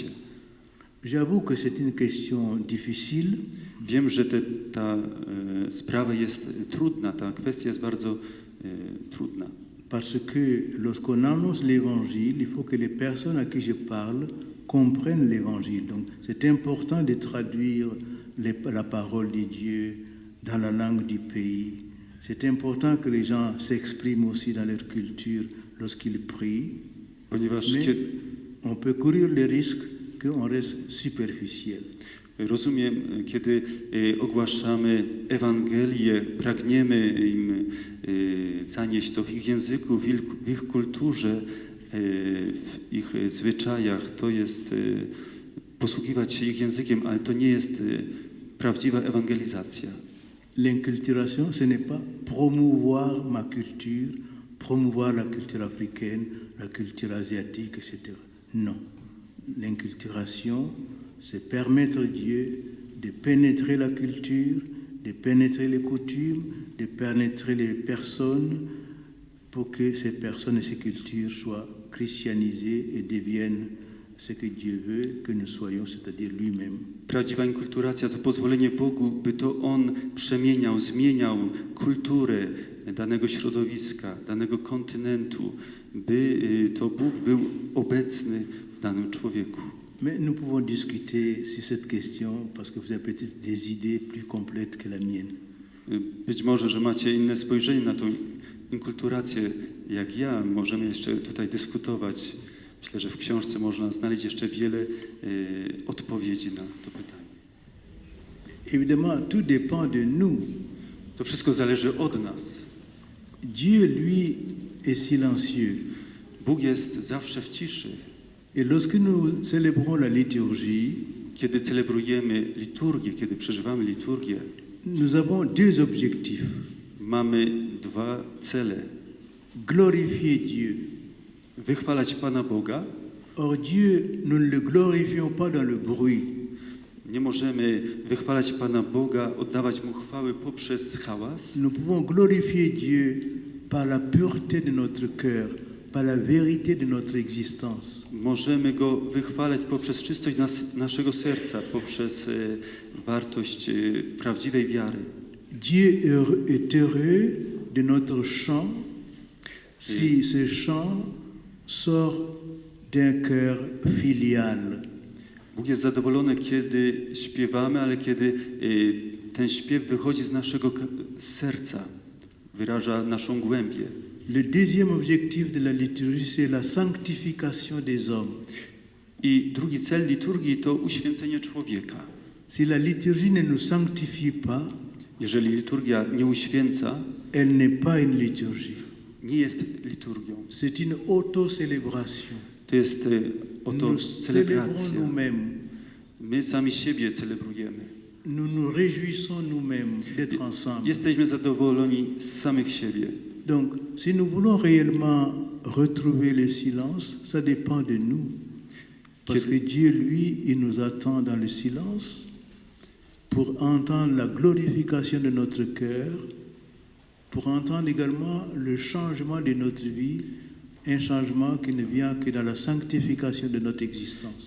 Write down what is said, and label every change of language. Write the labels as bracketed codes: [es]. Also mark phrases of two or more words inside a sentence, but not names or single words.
[fr] J'avoue que c'est une question difficile. [pl] Wiem, że ta sprawa jest trudna, ta kwestia jest bardzo trudna. [fr] Parce que lorsqu'on annonce l'évangile, il faut que les personnes à qui je parle comprennent l'évangile. Donc c'est important de traduire la parole de Dieu dans la langue du pays. C'est important que les gens s'expriment aussi dans leur culture lorsqu'ils prient. [pl] Ponieważ [fr] Mais on peut courir le risque qu'on reste superficiel. [pl] Rozumiem, kiedy ogłaszamy Ewangelię, pragniemy im zanieść to w ich języku, w ich kulturze, w ich zwyczajach, to jest posługiwać się ich językiem, ale to nie jest prawdziwa ewangelizacja. [fr] L'inculturation, ce n'est pas promouvoir ma culture, promouvoir la culture africaine, la culture asiatique, etc. Non. L'inculturation, c'est permettre Dieu de pénétrer la culture, de pénétrer les coutumes, de pénétrer les personnes pour que ces personnes et ces cultures soient christianisées et deviennent ce que Dieu veut que nous soyons, c'est-à-dire lui-même. [pl] Prawdziwa inkulturacja to pozwolenie Bogu, by to On przemieniał, zmieniał kulturę danego środowiska, danego kontynentu, by to Bóg był obecny w danym człowieku. [fr] Mais nous pouvons discuter sur cette question parce que vous avez peut-être des idées plus complètes que la mienne. [pl] Być może, że macie inne spojrzenie na tą inkulturację jak ja. Możemy jeszcze tutaj dyskutować. Myślę, że w książce można znaleźć jeszcze wiele odpowiedzi na to pytanie. [fr] Évidemment, tout dépend de nous. [pl] To wszystko zależy od nas. [fr] Dieu, lui, est silencieux. [pl] Bóg jest zawsze w ciszy. [fr] Et lorsque nous célébrons la liturgie, [pl] Kiedy celebrujemy liturgię, kiedy przeżywamy liturgię, [fr] nous avons deux objectifs. [pl] mamy dwa cele. [fr] Glorifier Dieu. [pl] Wychwalać Pana Boga. [fr] Or Dieu, nous ne le glorifions pas dans le bruit. [pl] Nie możemy wychwalać Pana Boga, oddawać Mu chwały poprzez hałas. [fr] Nous pouvons glorifier Dieu par la pureté de notre cœur, par la vérité de notre existence. [pl] Możemy Go wychwalać poprzez czystość naszego serca, poprzez wartość prawdziwej wiary. [fr] Dieu est heureux de notre chant si ce chant sort d'un cœur filial. [pl] Bóg jest zadowolony, kiedy śpiewamy, ale kiedy ten śpiew wychodzi z naszego serca, wyraża naszą głębię. [fr] Le deuxième objectif de la liturgie, c'est la sanctification des hommes. [pl] I drugi cel liturgii to uświęcenie człowieka. [fr] Si la liturgie ne nous sanctifie pas, [pl] Jeżeli liturgia nie uświęca, [fr] elle n'est pas une liturgie. [pl] nie jest liturgią. [fr] C'est une auto-célébration. [pl] To jest oto [fr] Nous célébrons [pl] celebracja. [fr] nous-mêmes. [pl] My sami siebie celebrujemy. [fr] Nous nous réjouissons nous-mêmes d'être ensemble. [pl] Jesteśmy zadowoleni z samych siebie. [fr] Donc, si nous voulons réellement retrouver le silence, ça dépend de nous. Parce que Dieu, lui, il nous attend dans le silence pour entendre la glorification de notre cœur, pour entendre également le changement de notre vie, un changement qui ne vient que dans la sanctification de notre existence.